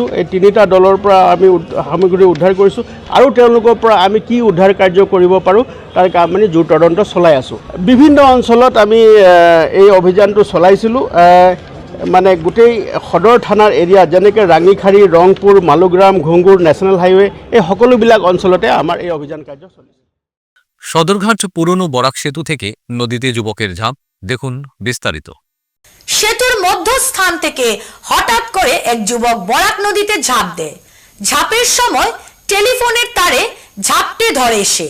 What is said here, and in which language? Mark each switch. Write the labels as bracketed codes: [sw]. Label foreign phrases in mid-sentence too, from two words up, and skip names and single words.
[as] এই তিনিটা দলৰ পৰা আমি সামগ্ৰী উদ্ধাৰ কৰিছোঁ আৰু তেওঁলোকৰ পৰা আমি কি উদ্ধাৰ কাৰ্য কৰিব পাৰোঁ তাৰ কাম আমি জোৰ তদন্ত চলাই আছোঁ। বিভিন্ন অঞ্চলত আমি এই অভিযানটো চলাইছিলোঁ। মানে গোটেই সদৰ থানাৰ এৰিয়া যেনেকৈ ৰাঙিখাৰী, ৰংপুৰ, মালুগ্ৰাম, ঘুংগুৰ, নেশ্যনেল হাইৱে এই সকলোবিলাক অঞ্চলতে আমাৰ এই অভিযান কাৰ্য চলিছে। [bn] সদরঘাট পুরনো বরাক সেতু থেকে নদীতে যুবকের ঝাঁপ, দেখুন বিস্তারিত। সেতুর মধ্যস্থান থেকে হঠাৎ করে এক যুবক বরাক নদীতে ঝাঁপ দেয়। ঝাঁপের সময় টেলিফোনের তারে ঝাঁপটে ধরে সে।